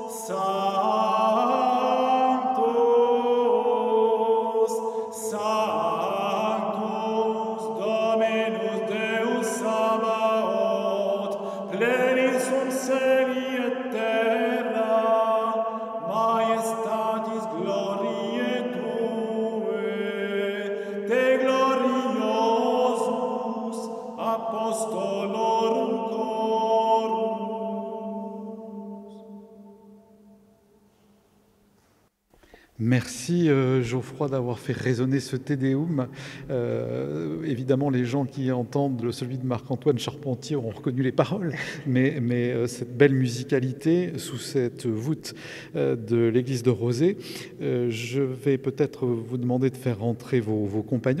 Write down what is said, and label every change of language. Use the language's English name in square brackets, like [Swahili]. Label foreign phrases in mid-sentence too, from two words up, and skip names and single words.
[Latin] Sanctus, Sanctus, Dominus Deus Sabaoth, plenis sum celi et terra, majestatis gloriae Tuae, te gloriosus apostolorum chorum. [French] Merci Geoffroy d'avoir fait résonner ce Te Deum. Évidemment, les gens qui entendent celui de Marc-Antoine Charpentier auront reconnu les paroles, mais cette belle musicalité sous cette voûte de l'église de Rozay, je vais peut-être vous demander de faire rentrer vos compagnons.